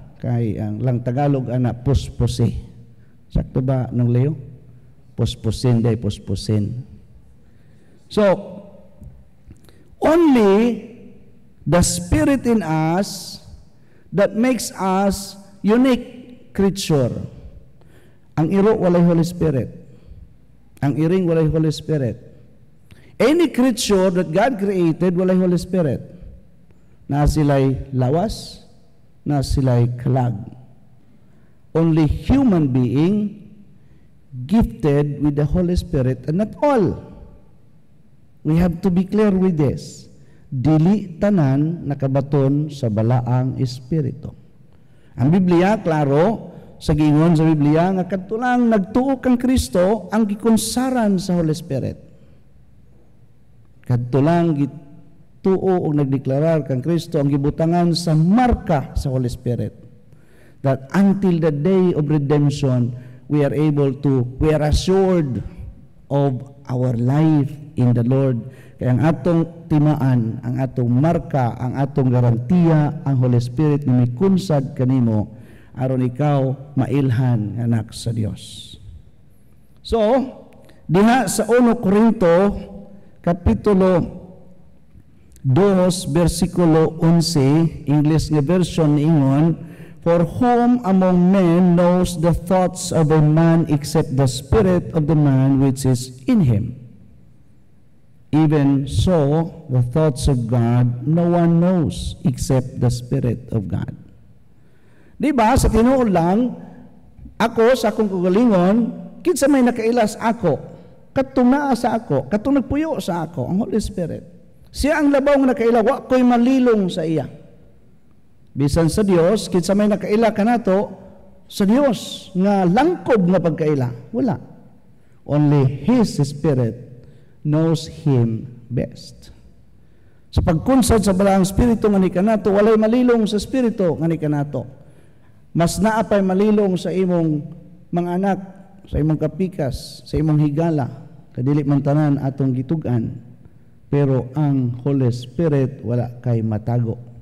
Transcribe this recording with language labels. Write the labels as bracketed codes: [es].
[ceb] Kay ang lang Tagalog, puspusi. Sakto ba ng Leo? Puspusin day, puspusin. [en] So, only the Spirit in us that makes us unique creature. [ceb] Ang iro walay Holy Spirit. Ang iring walay Holy Spirit. [en] Any creature that God created [ceb] walay Holy Spirit. Na sila'y lawas, na sila'y kalag. [en] Only human being gifted with the Holy Spirit, and not all. We have to be clear with this. [ceb] Dili tanan nakabaton sa balaang espiritu. Ang Biblia, klaro, sa giingon sa Biblia, nga kadtulang nagtuo kang Kristo ang gikonsaran sa Holy Spirit. Kadtulang gituo o nagdeklarar kang Kristo ang gibutangan sa marka sa Holy Spirit. [en] That until the day of redemption, we are assured of our life in the Lord. [ceb] Kaya ang atong timaan, ang atong marka, ang atong garantiya, ang Holy Spirit na may kunsad kanimo, aron ikaw mailhan anak sa Dios. So, diha sa 1 Corinto kapitulo 2 versikulo 11, English nga version ingon, [en] for whom among men knows the thoughts of a man except the spirit of the man which is in him? Even so, the thoughts of God no one knows except the Spirit of God. [ceb] Diba, sa tinuod lang, ako sa akong kagalingon, kinsa may nakailas ako, katong naa sa ako, katong nagpuyo sa ako, ang Holy Spirit. Siya ang labaw nga nakaila, wa ko'y malilong sa iya. Bisan sa Dios, kinsa may nakaila kanato, sa Dios nga langkob nga pagkaila. Wala. [en] Only His Spirit knows Him best. [ceb] Sa pagkunsad sa balaang Espiritu nga ni kanato, walay malilong sa Espiritu nga ni kanato. Mas naapay malilong sa imong mga anak, sa imong kapikas, sa imong higala, kadili man tanan atong gitugan. Pero ang Holy Spirit wala kay matago.